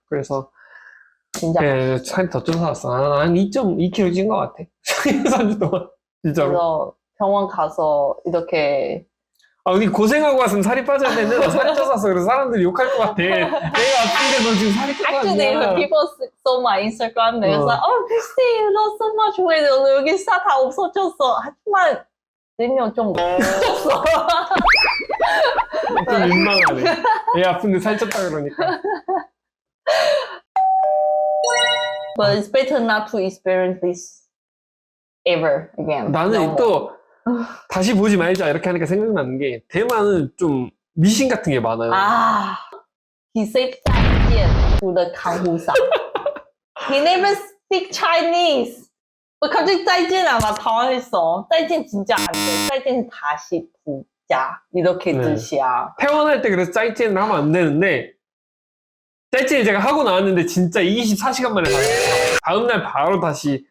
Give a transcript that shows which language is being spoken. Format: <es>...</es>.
<ko>그래서 진짜 살이 더 쪄서 왔어. 한 2.2kg 찐 것 같아. 3주 동안 진짜로. 그래서 병원 가서 이렇게 우리 고생하고 왔으면 살이 빠져야 되는데 너 살이 쪄서 왔어. 그래서 사람들이 욕할 것 같아. 내가 아픈데 너 지금 살이 쪄서 왔냐.</ko> <en>Actually, people saw my Instagram. They was like, oh, Christy, you lost so much weight.</en> <ko>여기 살 다 없어졌어. 하지만 내면 좀 없어졌어. 좀 민망하네. 애 아픈데 살쪘다 그러니까.</ko> <en>But it's better not to experience this ever again.</en> <ko>나는 또 다시 보지 말자 이렇게 하니까 생각나는 게 대만은 좀 미신 같은 게 많아요.</ko> <en>He said</en> <zh>再见</zh> <en>to the</en> <ko>강후사.</ko> <en>He never speak Chinese.</en> <ko>갑자기</ko> <zh>再见</zh> <ko>나 당황했어.</ko> <zh>再见</zh> <ko>진짜 안 돼. 再见 다시 보자. 이렇게 뜻이야. 퇴원할 때 그래서 짜이찐을 하면 안 되는데 짜이찐을 제가 하고 나왔는데 진짜 24시간 만에 다녔어요. 다음날 바로 다시</ko>